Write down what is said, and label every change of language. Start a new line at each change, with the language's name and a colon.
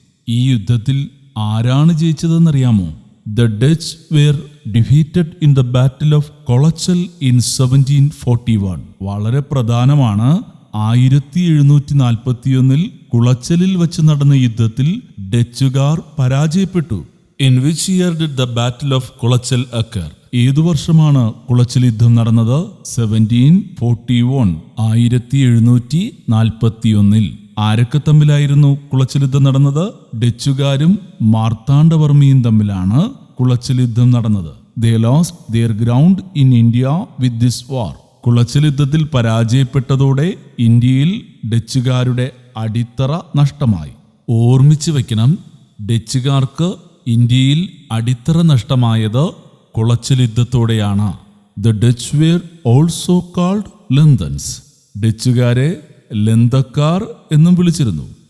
Malayalam: ഈ യുദ്ധത്തിൽ ആരാണ് ജയിച്ചതെന്നറിയാമോ?
English: The Dutch were defeated in the battle of Colachel in 1741.
Malayalam: വളരെ പ്രധാനമാണ്. 1741 കുളച്ചലിൽ വെച്ച് നടന്ന യുദ്ധത്തിൽ ഡച്ചുകാർ പരാജയപ്പെട്ടു.
English: In which year did the battle of Colachel occur?
Malayalam: ഏതു വർഷമാണ് കുളച്ചൽ യുദ്ധം നടന്നത്? 1741, 1741. ആരൊക്കെ തമ്മിലായിരുന്നു കുളച്ചൽ യുദ്ധം നടന്നത്? ഡച്ചുകാരും മാർത്താണ്ഡവർമ്മയും തമ്മിലാണ് കുളച്ചൽ യുദ്ധം നടന്നത്.
English: They lost their ground in India with this war.
Malayalam: Colachel യുദ്ധത്തിൽ പരാജയപ്പെട്ടതോടെ ഇന്ത്യയിൽ ഡച്ചുകാരുടെ അടിത്തറ നഷ്ടമായി. ഓർമ്മിച്ച് വയ്ക്കണം, ഡച്ചുകാർക്ക് ഇന്ത്യയിൽ അടിത്തറ നഷ്ടമായത് Colachel യുദ്ധത്തോടെയാണ്.
English: The Dutch were also called Lanthans.
Malayalam: ഡച്ചുകാരെ ലന്തക്കാർ എന്നും വിളിച്ചിരുന്നു.